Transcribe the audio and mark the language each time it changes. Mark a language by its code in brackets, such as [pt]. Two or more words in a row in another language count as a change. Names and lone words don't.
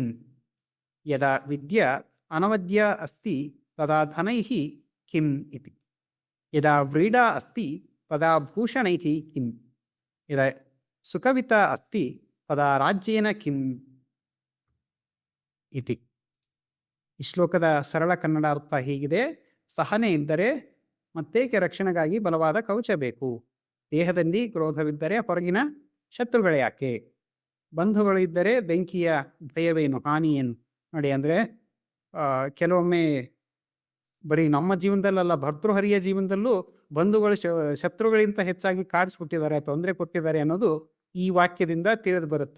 [sa] ಯದಾ ವಿದ್ಯಾ ಅನವದ್ಯಾ ಅಸ್ತಿ ತದಾ ಧನೈಃ ಕಿಂ ಇತಿ. ಯದಾ ವ್ರೀಡಾ ಅಸ್ತಿ ತದಾ ಭೂಷಣೈಃ ಕಿಂ. ಯದಾ ಸುಕವಿತಾ ಅಸ್ತಿ ತದಾ ರಾಜ್ಯೇನ ಕಿಂ ಇತಿ. [kn] ಈ ಶ್ಲೋಕದ ಸರಳ ಕನ್ನಡ ಅರ್ಥ ಹೀಗಿದೆ: ಸಹನೆ ಇದ್ದರೆ ಮತ್ತೇಕೆ ರಕ್ಷಣೆಗಾಗಿ ಬಲವಾದ ಕವಚ ಬೇಕು? ದೇಹದಲ್ಲಿ ಕ್ರೋಧವಿದ್ದರೆ ಹೊರಗಿನ ಶತ್ರುಗಳೇ ಯಾಕೆ? ಬಂಧುಗಳು ಇದ್ದರೆ ಬೆಂಕಿಯ ಭಯವೇನು, ಹಾನಿಯೇನು? ನೋಡಿ, ಅಂದರೆ ಕೆಲವೊಮ್ಮೆ ಬರೀ ನಮ್ಮ ಜೀವನದಲ್ಲ, ಭರ್ತೃಹರಿಯ ಜೀವನದಲ್ಲೂ ಬಂಧುಗಳು ಶತ್ರುಗಳಿಗಿಂತ ಹೆಚ್ಚಾಗಿ ಕಾಡಿಸ್ಬಿಟ್ಟಿದ್ದಾರೆ, ತೊಂದರೆ ಕೊಟ್ಟಿದ್ದಾರೆ ಅನ್ನೋದು ಈ ವಾಕ್ಯದಿಂದ ತಿಳಿದು ಬರುತ್ತೆ.